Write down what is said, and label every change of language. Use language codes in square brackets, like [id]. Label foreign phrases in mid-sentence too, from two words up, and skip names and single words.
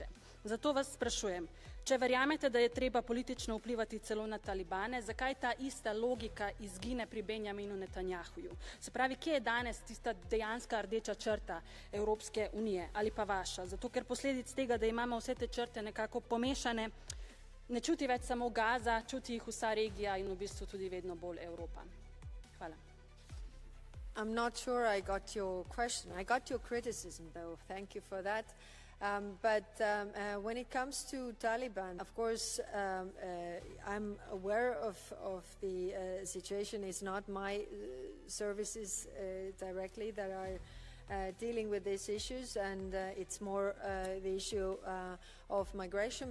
[sl] Zato vas sprašujem, če verjamete, da je treba politično vplivati celo na talibane, zakaj ta ista logika izgine pri Benjaminu Netanjahuju? Se pravi, kje je danes tista dejanska rdeča črta Evropske unije ali pa vaša? Zato, ker posledic tega, da imamo vse te črte nekako pomešane, ne čuti več samo Gaza, čuti jih vsa regija in v bistvu tudi vedno bolj Evropa. Hvala. [en] I'm not sure I got your question. I got your criticism, though. Thank you for that. When it comes to Taliban, of course, I'm aware of the situation. It's not my services directly that are dealing with these issues, and it's more the issue of migration.